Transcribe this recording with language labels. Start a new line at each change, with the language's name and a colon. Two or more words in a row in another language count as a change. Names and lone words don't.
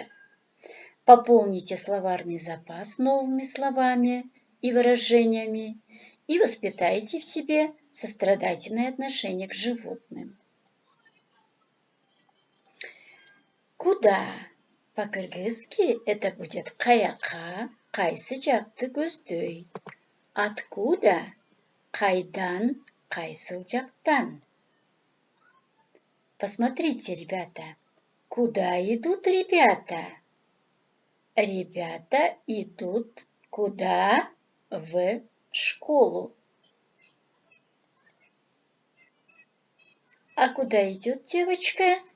Russian: Пополните словарный запас новыми словами и выражениями и воспитайте в себе сострадательное отношение к животным. Куда? По-кыргызски это будет
Kyrgyz: каяка, кайсы жакты көздөй. Откуда? Кайдан, кайсыл жактан.
Russian: Посмотрите, ребята, куда идут ребята? Ребята идут куда? В школу. А куда идет девочка?